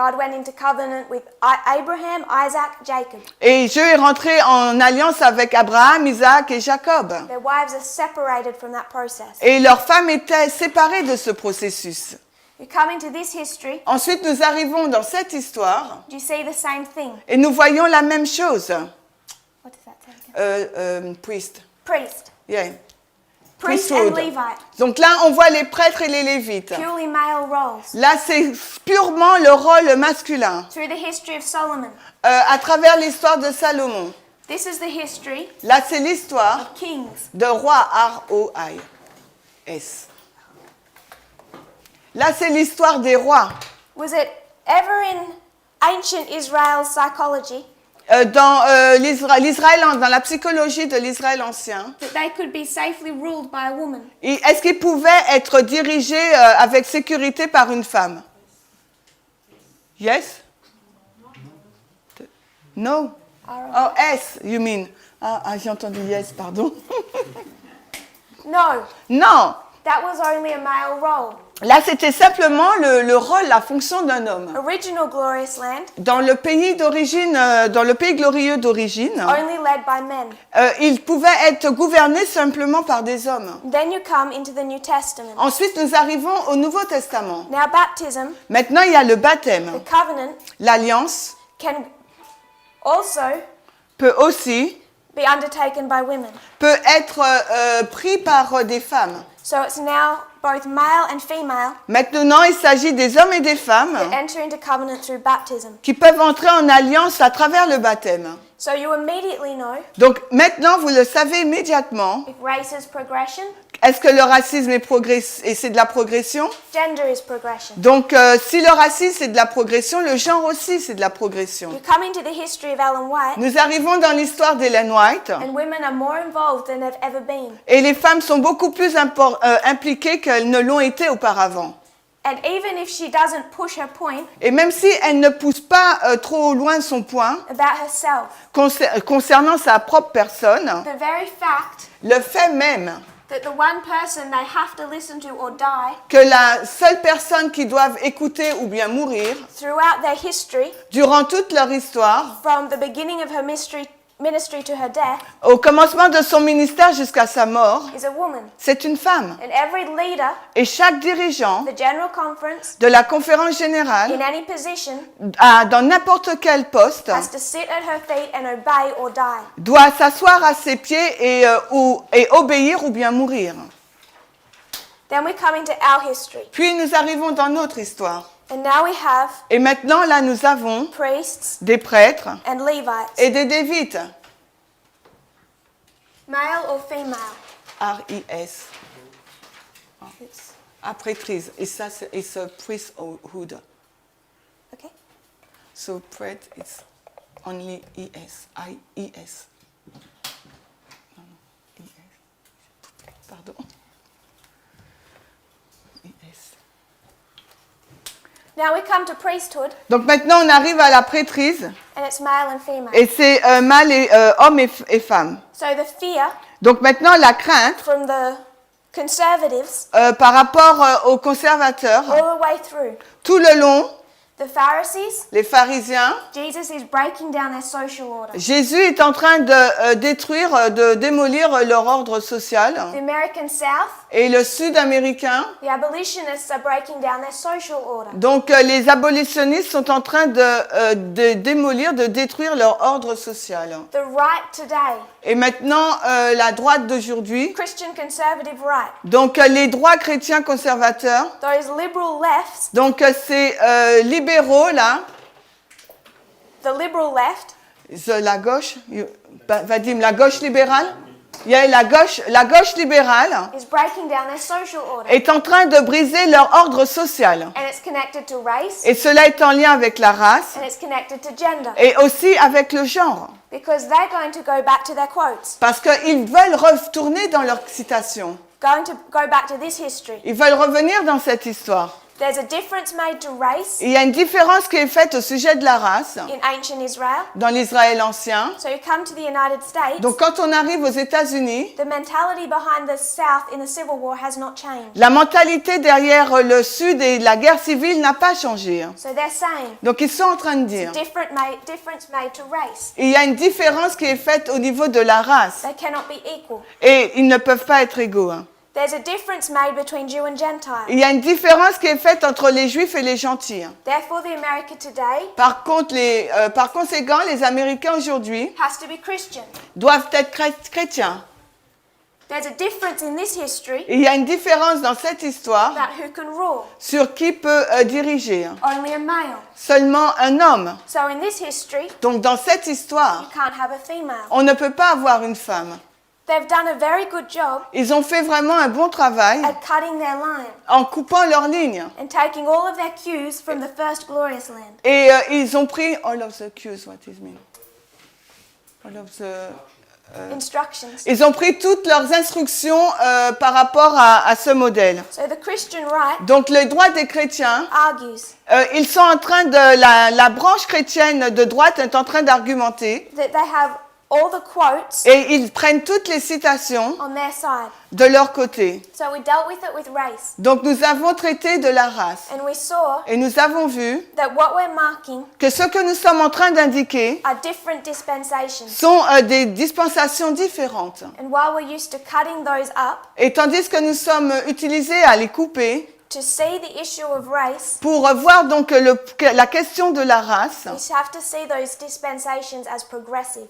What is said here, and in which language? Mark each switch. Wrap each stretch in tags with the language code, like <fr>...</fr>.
<en>God went into covenant with Abraham, Isaac, Jacob.</en> <fr>Et Dieu est rentré en alliance avec Abraham, Isaac et Jacob.</fr> <en>Their wives are separated from that process.</en> <fr>Et leurs femmes étaient séparées de ce processus.</fr> <en>You come into this history,</en> <fr>Ensuite, nous arrivons dans cette histoire</fr> <en>do you see the same thing?</en> <fr>et nous voyons la même chose.</fr> <en>What does that say? Priest. Priest. Yeah. Priest and Priesthood. Levite.</en> <fr>Donc là, on voit les prêtres et les lévites.</fr> <en>Purely male roles.</en> <fr>Là, c'est purement le rôle masculin.</fr> <en>Through the history of Solomon.</en> <fr>À travers l'histoire de Salomon.</fr> <en>This is the history</en> <fr>Là, c'est l'histoire</fr> <en>of kings.</en> <fr>de roi R-O-I-S. Là, c'est l'histoire des rois.</fr> <en>Was it ever in ancient Israel's psychology</en> <fr>Dans l'Israël, dans la psychologie de l'Israël ancien,</fr> <en>that they could be safely ruled by a woman?</en> <fr>est-ce qu'ils pouvaient être dirigés avec sécurité par une femme?</fr> <en>Yes? No? Oh, S, you mean?</en> <fr>J'ai entendu yes, pardon.</fr> <en>No,</en> <fr>Non,</fr> <en>that was only a male role.</en> <fr>là c'était simplement le rôle, la fonction d'un homme.</fr> <en>Original glorious land,</en> <fr>Dans le pays d'origine, dans le pays glorieux d'origine,</fr> <en>only led by men.</en> <fr>il pouvait être gouverné simplement par des hommes.</fr> <en>Then you come into the New Testament.</en> <fr>Ensuite, nous arrivons au Nouveau Testament.</fr> <en>Now baptism,</en> <fr>Maintenant, il y a le baptême.</fr> <en>the covenant,</en> <fr>L'alliance</fr> <en>can also</en> <fr>peut aussi</fr> <en>be undertaken by women.</en> <fr>peut être pris par des femmes.</fr> <en>So it's now both male and female</en> <fr>Maintenant, il s'agit des hommes et des femmes</fr> <en>that enter into covenant through baptism.</en> <fr>qui peuvent entrer en alliance à travers le baptême.</fr> <en>So you immediately know</en> <fr>Donc maintenant, vous le savez immédiatement,</fr> <en>if race is progression</en> <fr>Est-ce que le racisme et c'est de la progression?</fr> <en>Gender is progression.</en> <fr>Donc, si le racisme c'est de la progression, le genre aussi c'est de la progression.</fr> <en>You come into the history of Ellen White,</en> <fr>Nous arrivons dans l'histoire d'Ellen White</fr> <en>and women are more involved than they've ever been.</en> <fr>et les femmes sont beaucoup plus impliquées qu'elles ne l'ont été auparavant.</fr> <en>And even if she doesn't push her point</en> <fr>Et même si elle ne pousse pas trop loin son point</fr> <en>about herself,</en> <fr>concernant sa propre personne,</fr> <en>the very fact</en> <fr>le fait même</fr> <en>that the one person they have to listen to or die</en> <fr>que la seule personne qui doivent écouter ou bien mourir</fr> <en>throughout their history,</en> <fr>durant toute leur histoire,</fr> <en>from the beginning of her ministry to her death,</en> <fr>au commencement de son ministère jusqu'à sa mort,</fr> <en>is a woman.</en> <fr>c'est une femme.</fr> <en>And every leader,</en> <fr>Et chaque dirigeant</fr> <en>the General Conference,</en> <fr>de la conférence</fr> <en>in</en> <fr>générale,</fr> <en>any position,</en> <fr>dans n'importe quel poste,</fr> <en>has to sit at her feet and obey or die.</en> <fr>doit s'asseoir à ses pieds et obéir ou bien mourir.</fr> <en>Then we come into our history.</en> <fr>Puis nous arrivons dans notre histoire.</fr> <en>And now we have</en> <fr>Et maintenant, là, nous avons</fr> <en>priests</en> <fr>des prêtres</fr> <en>and Levites,</en> <fr>et des Lévites.</fr> <en>male or female. R-I-S.</en> <fr>Ah, prêtrise. Et ça, c'est priesthood.</fr> <en>Okay. So, prêtre, it's only E-S. I-E-S.</en> <fr>Non, E-S. Pardon. E-S.</fr> <en>Now we come to priesthood,</en> <fr>Donc maintenant, on arrive à la prêtrise.</fr> <en>and it's male and female.</en> <fr>Et c'est mâle et hommes et femmes.</fr> <en>So the fear</en> <fr>Donc maintenant, la crainte</fr> <en>from the conservatives</en> <fr>par rapport aux conservateurs,</fr> <en>all the way through.</en> <fr>tout le long,</fr> <en>The Pharisees,</en> <fr>les pharisiens,</fr> <en>Jesus is breaking down their social order.</en> <fr>Jésus est en train de détruire, de démolir leur ordre social.</fr> <en>The American South,</en> <fr>Et le Sud-américain,</fr> <en>the abolitionists are breaking down their social order.</en> <fr>donc les abolitionnistes sont en train de démolir, de détruire leur ordre social.</fr> <en>The right today,</en> <fr>Et maintenant, la droite d'aujourd'hui,</fr> <en>Christian conservative right,</en> <fr>donc les droits chrétiens conservateurs,</fr> <en>those liberal lefts,</en> <fr>donc ces libéraux là,</fr> <en>the liberal left,</en> <fr>la gauche, Vadim, la gauche libérale, il y a la gauche libérale</fr> <en>is breaking down their social order.</en> <fr>est en train de briser leur ordre social.</fr> <en>And it's connected to race,</en> <fr>Et cela est en lien avec la race</fr> <en>and it's connected to gender.</en> <fr>et aussi avec le genre.</fr> <en>Because they're going to go back to their quotes,</en> <fr>Parce qu'ils veulent retourner dans leur citation.</fr> <en>going to go back to this history.</en> <fr>Ils veulent revenir dans cette histoire.</fr> <en>There's a difference made to race</en> <fr>Il y a une différence qui est faite au sujet de la race</fr> <en>in ancient Israel.</en> <fr>dans l'Israël ancien.</fr> <en>So you come to the United States,</en> <fr>Donc quand on arrive aux États-Unis,</fr> <en>the mentality behind the South in the Civil War has not changed.</en> <fr>la mentalité derrière le Sud et la guerre civile n'a pas changé.</fr> <en>So they're saying</en> <fr>Donc ils sont en train de dire,</fr> <en>difference made to race.</en> <fr>il y a une différence qui est faite au niveau de la race</fr> <en>They cannot be equal.</en> <fr>et ils ne peuvent pas être égaux.</fr> <en>There's a difference made between Jew and Gentile.</en> <fr>Il y a une différence qui est faite entre les Juifs et les gentils.</fr> <en>Therefore, the America today</en> <fr>Par conséquent, les Américains aujourd'hui</fr> <en>has to be Christian.</en> <fr>doivent être chrétiens.</fr> <en>There's a difference in this history</en> <fr>Il y a une différence dans cette histoire</fr> <en>about who can rule.</en> <fr>sur qui peut diriger.</fr> <en>Only a male.</en> <fr>Seulement un homme.</fr> <en>So in this history,</en> <fr>Donc dans cette histoire,</fr> <en>you can't have a female.</en> <fr>on ne peut pas avoir une femme.</fr> <en>They've done a very good job</en> <fr>Ils ont fait vraiment un bon travail</fr> <en>at cutting their line</en> <fr>en coupant leurs lignes.</fr> <en>and taking all of their cues from the first glorious land.</en> <fr>Et ils ont pris</fr> <en>all of the cues, what is mean? All of the</en> <fr>Instructions. Ils ont pris toutes leurs instructions par rapport à ce modèle.</fr> <en>So the Christian right</en> <fr>Donc le droit des chrétiens,</fr> <en>argues</en> <fr>ils sont en train de la branche chrétienne de droite est en train d'argumenter</fr> <en>that they have all the quotes</en> <fr>et ils prennent toutes les citations</fr> <en>on their side.</en> <fr>de leur côté.</fr> <en>So we dealt with it with race,</en> <fr>Donc nous avons traité de la race</fr> <en>and we saw</en> <fr>et nous avons vu</fr> <en>that what we're marking</en> <fr>que ce que nous sommes en train d'indiquer</fr> <en>are different dispensations.</en> <fr>sont des dispensations différentes.</fr> <en>And while we're used to cutting those up</en> <fr>Et tandis que nous sommes utilisés à les couper</fr> <en>to see the issue of race,</en> <fr>pour voir donc la question de la race,</fr> <en>we have to see those dispensations as progressive.</en>